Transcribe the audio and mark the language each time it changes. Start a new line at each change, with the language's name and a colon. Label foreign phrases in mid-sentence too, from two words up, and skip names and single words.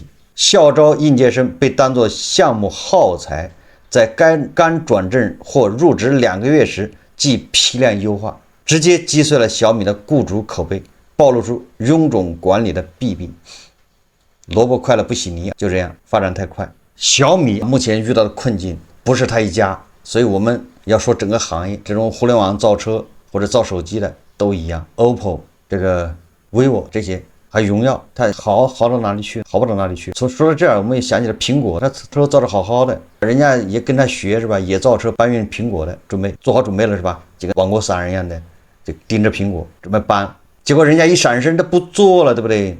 Chinese: 校招应届生被當作項目耗材，在剛轉正或入職2個月時即批量優化，直接擊碎了小米的雇主口碑，暴露出臃腫管理的弊病。蘿蔔快了不洗泥，就這樣發展太快。小米目前遇到的困境不是他一家，所以我們要說整個行業，這種互聯網造車或者造手機的都一樣。 OPPO 這個 vivo 這些還有榮耀，它好到哪裡去？好不到哪裡去。說到這兒，我們也想起了蘋果，它车造得好好的，人家也跟他學是吧？也造車搬運蘋果的，做好準備了是吧？几个亡国散人一樣的就盯着蘋果準備搬，結果人家一閃身他不做了，對不對？